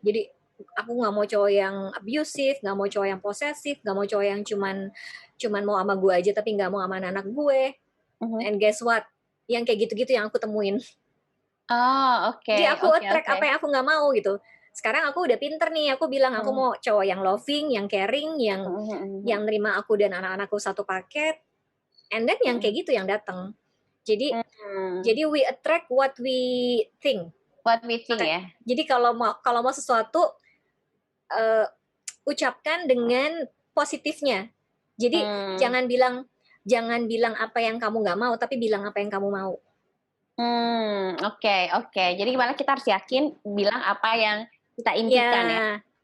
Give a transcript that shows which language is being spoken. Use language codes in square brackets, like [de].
[id] Jadi aku nggak mau cowok yang abusive, nggak mau cowok yang posesif, nggak mau cowok yang cuman mau sama gue aja tapi nggak mau sama anak gue. [en] And guess what? [id] Yang kayak gitu-gitu yang aku temuin. Oke, Jadi aku oke, [en] attract [id] oke. apa yang aku nggak mau gitu. Sekarang aku udah pinter nih, aku bilang aku mau cowok yang loving, yang caring, yang nerima aku dan anak-anakku satu paket. [en] And then [id] yang kayak gitu yang datang. Jadi [en] we attract what we think. What we think ya. [id] Jadi kalau mau sesuatu ucapkan dengan positifnya. Jadi jangan bilang apa yang kamu nggak mau, tapi bilang apa yang kamu mau. Oke. Jadi gimana kita harus yakin bilang apa yang kita impikan ya.